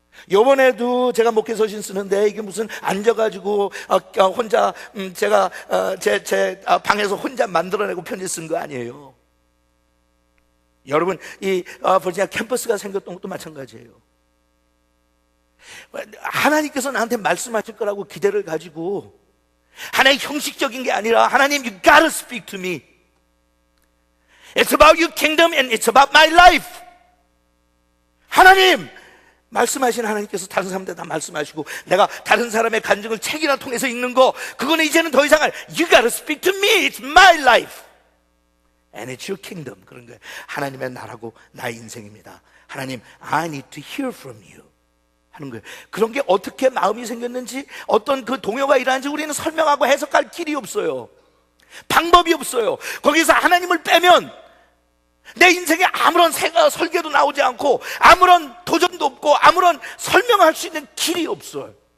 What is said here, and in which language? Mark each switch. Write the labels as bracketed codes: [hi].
[ko] 요번에도 제가 목회 서신 쓰는데 이게 무슨 앉아가지고 혼자 제가 제 방에서 혼자 만들어내고 편지 쓴 거 아니에요. 여러분 이 버지니아 캠퍼스가 생겼던 것도 마찬가지예요. 하나님께서 나한테 말씀하실 거라고 기대를 가지고 하나의 형식적인 게 아니라 하나님 [en] you gotta speak to me. It's about your kingdom and it's about my life. [ko] 하나님 말씀하신 하나님께서 다른 사람들 다 말씀하시고 내가 다른 사람의 간증을 책이나 통해서 읽는 거 그거는 이제는 더 이상 [en] You gotta speak to me. It's my life. And it's your kingdom. [ko] 그런 거예요. 하나님의 나라고 나의 인생입니다. [en] 하나님, I need to hear from you. [ko] 하는 거예요. 그런 게 어떻게 마음이 생겼는지, 어떤 그 동요가 일어나는지 우리는 설명하고 해석할 길이 없어요. 방법이 없어요. 거기서 하나님을 빼면 내 인생에 아무런 설계도 나오지 않고 아무런 도전도 없고 아무런 설명할 수 있는 길이 없어요.